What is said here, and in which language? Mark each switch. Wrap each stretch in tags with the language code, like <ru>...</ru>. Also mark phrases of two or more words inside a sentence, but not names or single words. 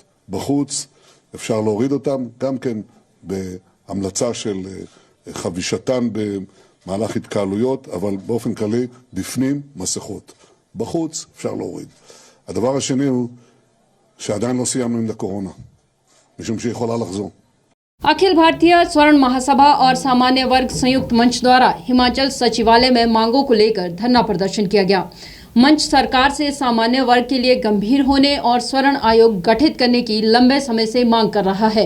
<he>בחוץ אפשר להוריד אותם, גם כן בהמלצה של חבישתן במהלך התקהלויות, אבל באופן כללי בפנים מסכות. בחוץ אפשר להוריד. הדבר השני הוא שעדיין לא סיימנו עם הקורונה, משום שהיא יכולה לחזור.</he> <hi>अखिल भारतीय स्वर्ण महासभा और सामान्य वर्ग संयुक्त मंच द्वारा हिमाचल सचिवालय में मांगों को लेकर धरना प्रदर्शन किया गया। मंच सरकार से सामान्य वर्ग के लिए गंभीर होने और स्वर्ण आयोग गठित करने की लंबे समय से मांग कर रहा है।</hi>